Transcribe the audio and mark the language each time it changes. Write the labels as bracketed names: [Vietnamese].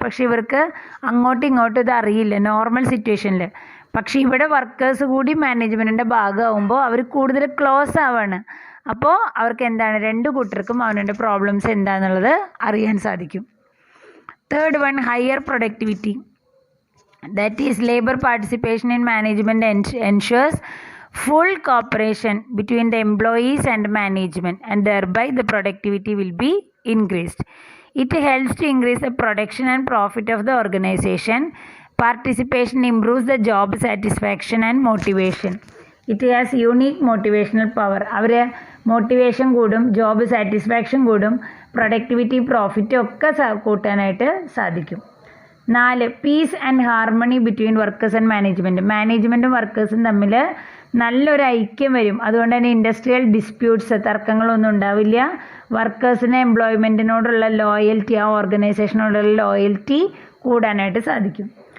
[Malayalam] പക്ഷേ ഇവർക്ക് അങ്ങോട്ടും ഇങ്ങോട്ടും ഇത് അറിയില്ല നോർമൽ സിറ്റുവേഷനിൽ. പക്ഷേ ഇവിടെ വർക്കേഴ്സ് കൂടി മാനേജ്മെൻറ്റിൻ്റെ ഭാഗമാകുമ്പോൾ അവർ കൂടുതൽ ക്ലോസ് ആവാണ്. അപ്പോൾ അവർക്ക് എന്താണ്, രണ്ട് കൂട്ടർക്കും അവരുടെ പ്രോബ്ലംസ് എന്താണെന്നുള്ളത് അറിയാൻ സാധിക്കും. [English] 3rd one, higher productivity. That is, labor participation in management ensures full cooperation between the employees and management, and thereby the productivity will be increased. It helps to increase the production and profit of the organization. Participation improves the job satisfaction and motivation. It has unique motivational power. [Malayalam] അവരെ motivation കൂടും, job satisfaction കൂടും, productivity profit ഒക്കെ കൂട്ടാനായിട്ട് സാധിക്കും. 4. [English] Peace and harmony between workers and management. [Malayalam] മാനേജ്മെൻറ്റും വർക്കേഴ്സും തമ്മിൽ നല്ലൊരു ഐക്യം വരും. അതുകൊണ്ട് തന്നെ ഇൻഡസ്ട്രിയൽ ഡിസ്പ്യൂട്ട്സ്, തർക്കങ്ങളൊന്നും ഉണ്ടാവില്ല. വർക്കേഴ്സിന് എംപ്ലോയ്മെൻറ്റിനോടുള്ള ലോയൽറ്റി, ആ ഓർഗനൈസേഷനോടുള്ള ലോയൽറ്റി കൂടാനായിട്ട് സാധിക്കും.